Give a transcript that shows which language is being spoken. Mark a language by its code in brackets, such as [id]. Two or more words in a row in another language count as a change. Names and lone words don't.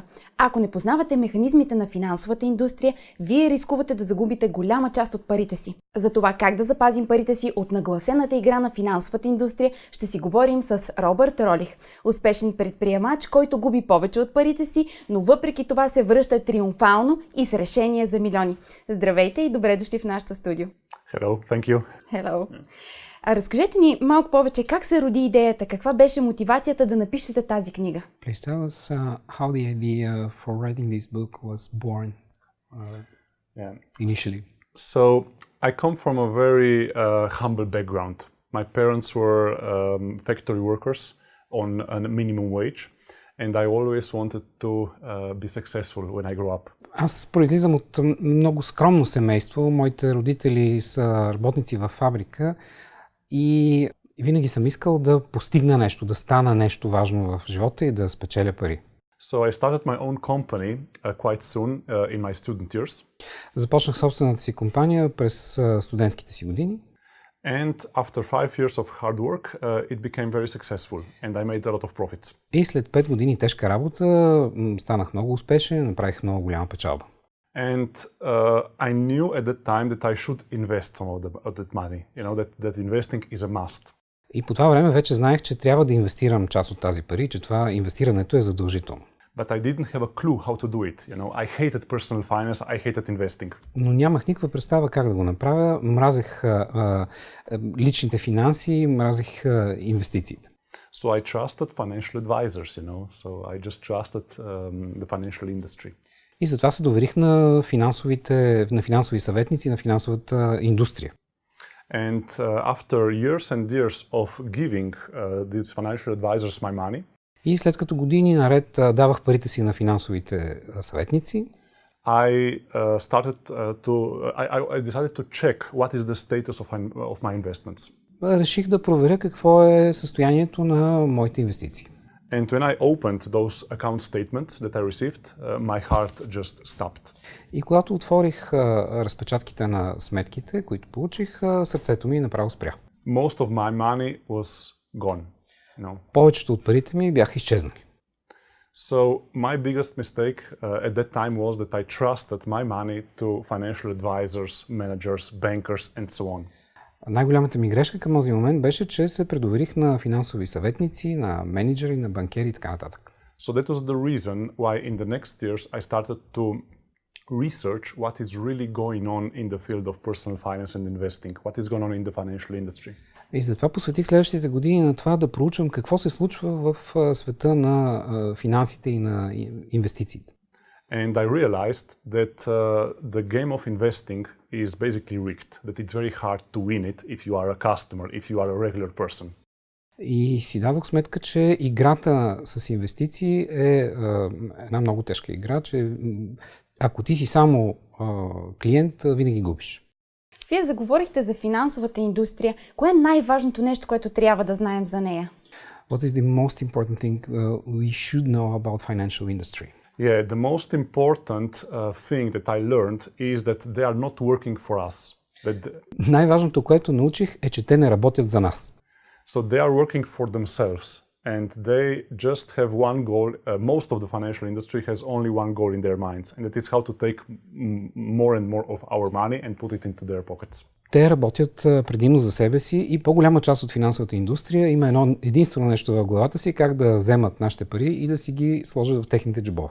[bg] Ако не познавате механизмите на финансовата индустрия, вие рискувате да загубите голяма част от парите си. За това как да запазим парите си от нагласената игра на финансовата индустрия, ще си говорим с Робърт Ролих. Успешен предприемач, който губи повече от парите си, но въпреки това се връща триумфално и с решение за милиони. Здравейте и добре дошли в нашото студио. [en] Hello, thank you. Hello. [bg] Разкажете ни малко повече как се роди идеята, каква беше мотивацията да напишете тази книга? [en] Please tell us how the idea for writing this book was born initially. So I come from a very humble background. My parents were factory workers on a minimum wage, and I always wanted to be successful when I grew up. [bg] Аз произлизам от много скромно семейство. Моите родители са работници във фабрика и винаги съм искал да постигна нещо, да стана нещо важно в живота и да спечеля пари. [en] So I started my own company quite soon in my student years. [bg] Започнах собствената си компания през студентските си години. [en] And after 5 years of hard work, it became very successful and I made a lot of profits. [bg] И след 5 години тежка работа станах много успешен, направих много голяма печалба. [en] And I knew at that time that I should invest some of that money. You know, that investing is a must. [bg] И по това време вече знаех, че трябва да инвестирам част от тази пари, че това инвестирането е задължително. [en] But I didn't have a clue how to do it. You know, I hated personal finance, I hated investing. [bg] Но нямах никаква представа как да го направя. Мразех личните финанси, мразех инвестициите. [en] So I trusted financial advisors, you know. So I just trusted the financial industry. [bg] И затова се доверих на финансови съветници, на финансовата индустрия. [en] And after years and years of giving these financial advisors my money, [bg] и след като години наред давах парите си на финансовите съветници, [en] I decided to check what is the status of my investments. [bg] Реших да проверя какво е състоянието на моите инвестиции. [en] And when I opened those account statements that I received, my heart just stopped. [bg] И когато отворих разпечатките на сметките, които получих, сърцето ми направо спря. [en] Most of my money was gone. No. [bg] Повечето от парите ми бяха изчезнали. [en] So my biggest mistake at that time was that I trusted my money to financial advisors, managers, bankers and so on. [bg] Най-голямата ми грешка към този момент беше, че се предоверих на финансови съветници, на менеджери, на банкери и така нататък. [en] So that was the reason why in the next years I started to research what is really going on in the field of personal finance and investing, what is going on in the financial industry. [bg] И затова посветих следващите години на това да проучвам какво се случва в света на финансите и на инвестициите. [en] And I realized that the game of investing is basically rigged, that it's very hard to win it if you are a customer, if you are a regular person. [bg] И си дадох сметка, че играта с инвестиции е една много тежка игра, че ако ти си само клиент, винаги губиш. Вие заговорихте за финансовата индустрия. Кое е най-важното нещо, което трябва да знаем за нея? [en] What is the most important thing we should know about financial industry? Yeah, the most important thing that I learned is that they are not working for us. [bg] Най-важното, което научих, е, че те не работят за нас. [en] So they are working for themselves and they just have one goal. Most of the financial industry has only one goal in their minds, and that is how to take more and more of our money and put it into their pockets. [bg] Те работят предимно за себе си и по-голяма част от финансовата индустрия има единствено нещо в главата си, как да вземат нашите пари и да си ги сложат в техните джобове.